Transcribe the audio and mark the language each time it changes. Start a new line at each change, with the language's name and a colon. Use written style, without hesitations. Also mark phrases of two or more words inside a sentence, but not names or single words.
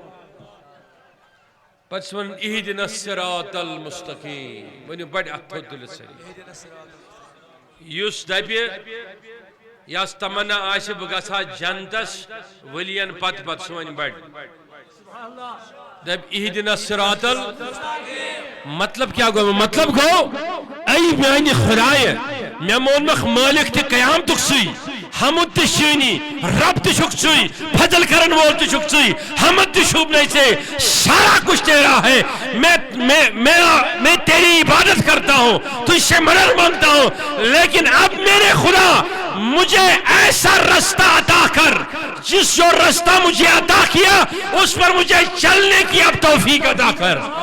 Kashmiri: پتہٕ چھِس ونان
Arabic: اہدنا الصراط المستقیٖم
Kashmiri: ؤنِو بڑِ اتھ تھوٚد تُلِتھ سٲری یُس دپہِ یس تمنا آسہِ بہٕ گژھٕ ہا جنتس ؤلین پتہٕ پتہٕ سُہ ونہِ بڑِ دپ
Arabic: اہدنا الصراط
Kashmiri: مطلب کیا گو مطلب گو اے میانہِ خدایہِ مےٚ مونمکھ مٲلک تہِ قیامتُک ژٕے حمد تہِ چٲنی رب تہِ چھُکھ ژٕے فضل کرن وول تہِ چھُکھ ژٕے حمد تہِ شوٗبنے ژےٚ
Urdu: سارا کچھ تیرا ہے میں تیری عبادت کرتا ہوں تجھ سے مدد مانگتا ہوں لیکن اب میرے خدا مجھے ایسا رستہ عطا کر جس جو رستہ مجھے عطا کیا اس پر مجھے چلنے کی اب توفیق عطا کر